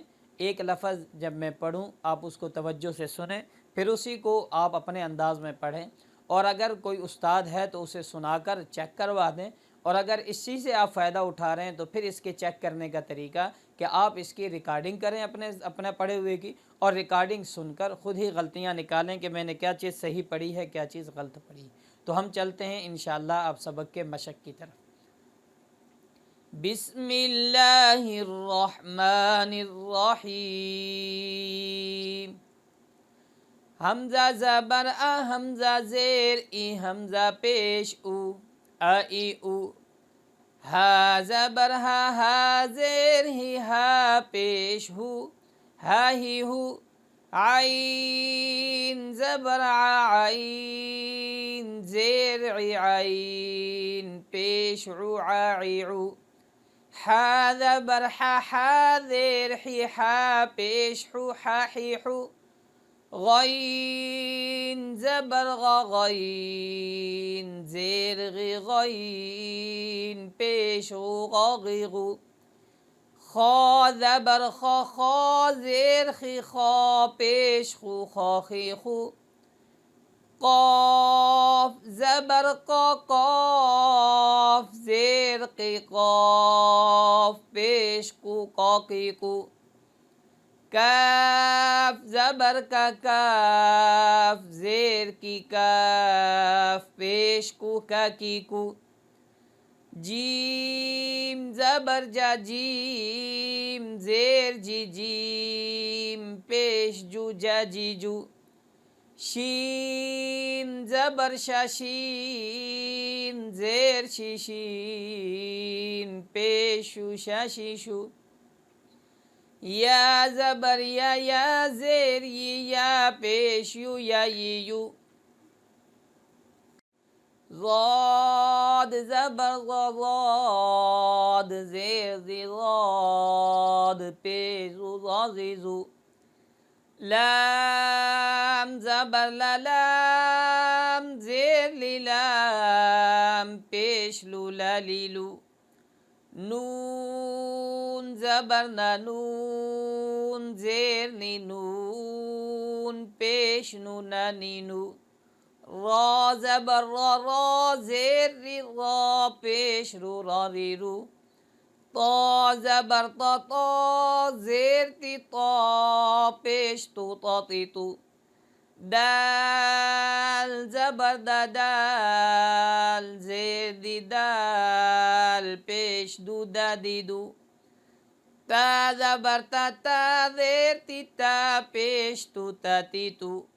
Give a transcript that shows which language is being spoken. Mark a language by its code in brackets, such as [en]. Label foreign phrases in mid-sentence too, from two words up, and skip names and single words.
[ur] ایک لفظ جب میں پڑھوں آپ اس کو توجہ سے سنیں، پھر اسی کو آپ اپنے انداز میں پڑھیں، اور اگر کوئی استاد ہے تو اسے سنا کر چیک کروا دیں، اور اگر اسی سے آپ فائدہ اٹھا رہے ہیں تو پھر اس کے چیک کرنے کا طریقہ کہ آپ اس کی ریکارڈنگ کریں اپنے پڑھے ہوئے کی، اور ریکارڈنگ سن کر خود ہی غلطیاں نکالیں کہ میں نے کیا چیز صحیح پڑھی ہے، کیا چیز غلط پڑھی ہے۔ تو ہم چلتے ہیں انشاءاللہ آپ سبق کے مشق کی طرف۔ [ar] بسم اللہ الرحمن الرحیم۔ [ur] حمزہ زبر آ، حمزہ زیر ای، حمزہ پیش او، ا ای او۔ ہا زبر ہا، ہا زیر ہی، ہا پیش ہو، ہا ہی ہو۔ عین زبر ع، عین زیر عی، عین پیش عو، عی عو۔ ہا زبر ہا، ہا زیر ہی، ہا پیش ہو، ہا ہی ہو۔ غین زبر غ، غین زیر غی، غین پیش غو، غا غی غو۔ خا زبر خا، خا زیر خی، خا پیش خو، خا خی خو۔ قاف زبر قا، قاف زیر قی، قاف پیش قو، قا قی قو۔ کاف زبر کا، کاف زیر کی، کاف پیش کو، کا کی کو۔ جیم زبر جا، جیم زیر جی، جیم پیش جو، جا جی جو۔ شین زبر شا، شین زیر شی، شین پیش شو، شا شی شو۔ یا زبر یا، یا زیر یی، یا پیش یو، یا یی یو۔ ضاد زبر ضا، ضاد زیر زی، ضاد پیش زو، ضا زی زو۔ لام زبر لا، لام زیر لی، لام پیش لو، لا لی لو۔ نون زبر نا، نون زیر نی، نون پیش نو، نا نی نو۔ را زبر را، را زیر ری، را پیش رو، را ری رو۔ طا زبر طا، طا زیر تی، طا پیش تو، طا تی تو۔ دال زبر دا، دال زیر دی، دال پیش دو، دا دی دو۔ تا زبر تا، تا زیر تی، تا پیش تو، تا تی تو۔